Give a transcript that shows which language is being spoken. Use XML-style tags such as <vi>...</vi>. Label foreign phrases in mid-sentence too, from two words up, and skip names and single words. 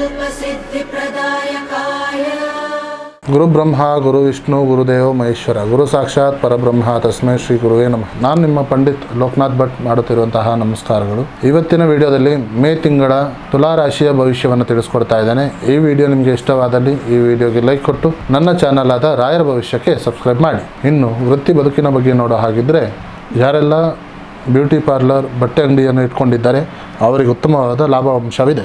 <sa>सिद्धिप्रदायकाय ಗುರು ಬ್ರಹ್ಮ ಗುರು ವಿಷ್ಣು ಗುರುದೇವ ಮಹೇಶ್ವರ ಗುರು ಸಾಕ್ಷಾತ್ ಪರಬ್ರಹ್ಮ ತಸ್ಮೈ ಶ್ರೀ ಗುರುವೇ ನಮಃ.</sa> <kn>ನಾನು ನಿಮ್ಮ ಪಂಡಿತ್ ಲೋಕನಾಥ್ ಭಟ್ ಮಾಡುತ್ತಿರುವಂತಹ ನಮಸ್ಕಾರಗಳು. ಇವತ್ತಿನ ವಿಡಿಯೋದಲ್ಲಿ ಮೇ ತಿಂಗಳ ತುಲಾ ರಾಶಿಯ ಭವಿಷ್ಯವನ್ನು ತಿಳಿಸ್ಕೊಡ್ತಾ ಇದ್ದೇನೆ. ಈ ವಿಡಿಯೋ ನಿಮಗೆ ಇಷ್ಟವಾದಲ್ಲಿ ಈ ವಿಡಿಯೋಗೆ ಲೈಕ್ ಕೊಟ್ಟು ನನ್ನ ಚಾನಲ್ ಆದ ರಾಯರ ಭವಿಷ್ಯಕ್ಕೆ ಸಬ್ಸ್ಕ್ರೈಬ್ ಮಾಡಿ. ಇನ್ನು ವೃತ್ತಿ ಬದುಕಿನ ಬಗ್ಗೆ ನೋಡೋ ಹಾಗಿದ್ರೆ, ಯಾರೆಲ್ಲ</kn> <en>beauty parlour</en> <kn>ಬಟ್ಟೆ ಅಂಗಡಿಯನ್ನು ಇಟ್ಕೊಂಡಿದ್ದಾರೆ ಅವರಿಗೆ ಉತ್ತಮವಾದ ಲಾಭಾಂಶವಿದೆ.</kn>